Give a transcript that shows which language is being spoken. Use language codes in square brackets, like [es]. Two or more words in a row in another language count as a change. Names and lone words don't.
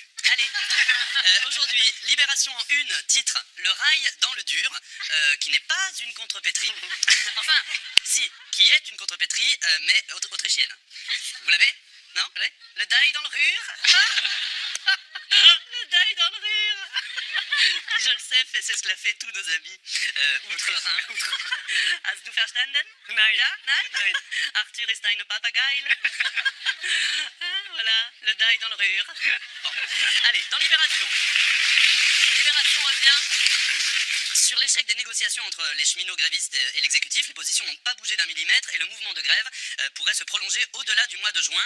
[fr] Allez, aujourd'hui, Libération en une, titre Le rail dans le dur, qui n'est pas une contrepétrie. Enfin, si, qui est une contrepétrie, mais autrichienne. Vous l'avez ? Non ? Vous l'avez ? Le die dans le rur. Le die dans le rur. Je le sais, c'est ce que l'a fait tous nos amis outre-Rhin. [de] Hast du verstanden? Nein. Ja? Nein? Nein. Arthur ist ein Papagei. [fr] Voilà, le die dans le rur. Bon, allez, dans Libération. Libération revient sur l'échec des négociations entre les cheminots grévistes et l'exécutif. Les positions n'ont pas bougé d'un millimètre et le mouvement de grève pourrait se prolonger au-delà du mois de juin.